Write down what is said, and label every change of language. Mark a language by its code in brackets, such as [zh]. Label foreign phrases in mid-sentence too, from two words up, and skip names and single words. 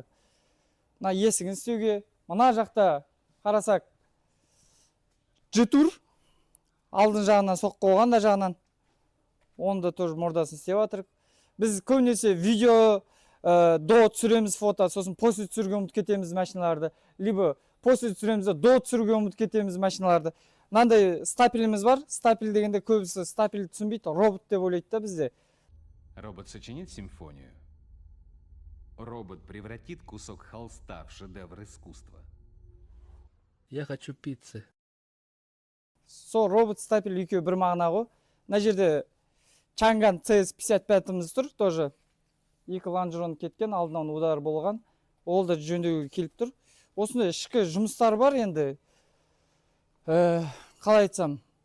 [kk] Мына есігін істеуге. Мына жақта қарасақ G-Tour алдын жағынан соққы қойған да жағынан. Онда тоже мордасын істеп жатыр. Біз көбінесе видео до түсіреміз фото, сосын после түсіруге ұмытып кетеміз машиналарды. Либо после түсіреміз до түсіруге ұмытып кетеміз машиналарды. Мынандай стапеліміз бар. Стапель дегенде көбісі стапель түсінбейді, робот деп ойлайды да бізде. [ru] Робот сочинит симфонию. Робот превратит кусок холста в шедевр искусства. Я хочу пиццы. [kk] Сол робот стапель екеуі бір мағына ғой. Мына жерде Чанган CS55-іміз тұр, тоже. Екі лонжерон кеткен, алдынан удар болған. Ол да жөндеуге келіп тұр. Осындай ішкі жұмыстар бар енді. Қалай айтсам.